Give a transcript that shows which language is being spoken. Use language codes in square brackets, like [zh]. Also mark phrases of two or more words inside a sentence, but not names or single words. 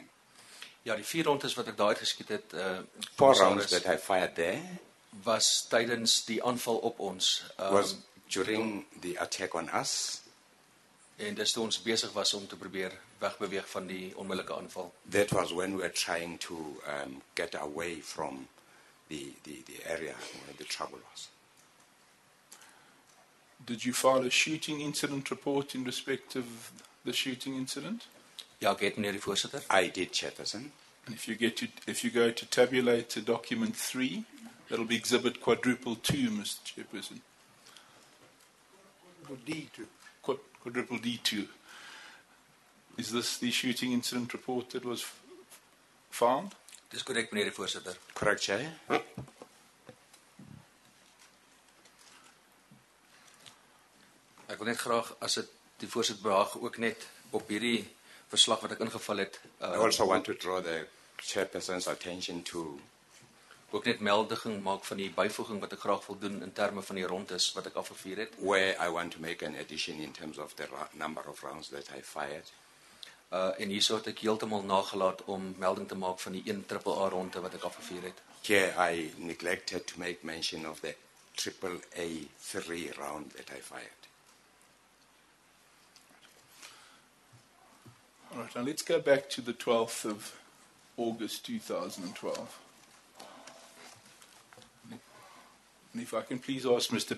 [af] Ja, die 4 rondes wat ek daar uitgeskiet het, [en] 4 rounds that I fired there [af] was tydens die aanval op ons. [en] was during the attack on us. [af] En dis toe ons besig was om te probeer wegbeweeg van die onmiddellike aanval. [en] That was when we were trying to get away from the area where the trouble was. Did you file a shooting incident report in respect of the shooting incident? [af] Ja, ek het, meneer die voorsitter. [en] I did, Chairperson. And if you go to tabulate document 3, that'll be exhibit quadruple 2, Mr. Chairperson. D2. Quadruple D2. Is this the shooting incident report that was found? [af] Dis korrek, meneer die voorsitter. [en] Correct, Chair. [af] Ek wil net graag, as dit die voorsitter behaag, ook net op hierdie verslag wat ek ingeval het, [en] I also want to draw the Chairperson's attention to [af] ook net melding maak van die byvoeging wat ek graag wil doen in terme van die rondes wat ek afgevuur het. [en] where I want to make an addition in terms of the number of rounds that I fired. [af] En hierso het ek heeltemal nagelaat om melding te maak van die 1 AAA ronde wat ek afgevuur het. [en] Here I neglected to make mention of the AAA3 round that I fired. All right, now let's go back to the 12th of August 2012. And if I can please ask Mr.